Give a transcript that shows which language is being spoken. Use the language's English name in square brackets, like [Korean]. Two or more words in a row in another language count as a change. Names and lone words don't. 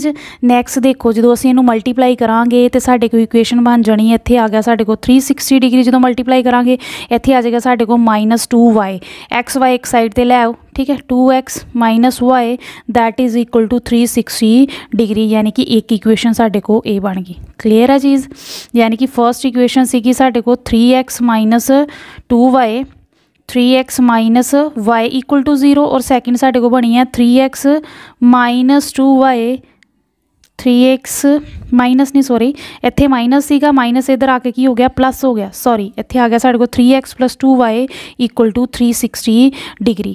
[Punjabi] ਨੈਕਸਟ ਦੇਖੋ ਜੋ ਅਸੀਂ ਇਨੂੰ ਮਲਟੀਪਲਾਈ ਕਰਾਂਗੇ ਤੋ ਸਾਡੇ ਕੋ ਇਕੁਏਸ਼ਨ ਬਣ ਜਾਣੀ ਹੈ, ਇੱਥੇ ਆ ਗਿਆ ਸਾਡੇ ਕੋ 360 ਡਿਗਰੀ, ਜੋ ਮਲਟੀਪਲਾਈ ਕਰਾਂਗੇ ਇੱਥੇ ਆ ਜਾਏਗਾ ਸਾਡੇ ਕੋ -2y, ਐਕਸ ਵਾਈ ਇੱਕ ਸਾਈਡ ਤੇ ਲੈ ਆਓ, ਠੀਕ ਹੈ, 2x - y [English] that is equal to [Punjabi] 360 ਡਿਗਰੀ, ਯਾਨੀ ਕਿ ਇੱਕ ਇਕੁਏਸ਼ਨ ਸਾਡੇ ਕੋ ਏ ਬਣ ਗਈ। ਕਲੀਅਰ ਹੈ ਚੀਜ਼। ਯਾਨੀ ਕਿ [English] first equation [Punjabi] ਸੀ ਸਾਡੇ ਕੋ 3x - 2y, 3x - y [English] equal to [Punjabi] 0, ਔਰ ਸੈਕੇਂਡ ਸਾਡੇ ਕੋ ਬਣੀ ਹੈ 3x - 2y, 3x ਮਾਈਨਸ ਨਹੀਂ ਸੌਰੀ ਇੱਥੇ ਮਾਈਨਸ ਸੀਗਾ, ਮਾਈਨਸ ਇਧਰ ਆ ਕੇ ਕੀ ਹੋ ਗਿਆ ਪਲੱਸ ਹੋ ਗਿਆ, ਸੌਰੀ ਇੱਥੇ ਆ ਗਿਆ ਸਾਡੇ ਕੋ 3x + 2y [English] equal to [Punjabi] 360 ਡਿਗਰੀ।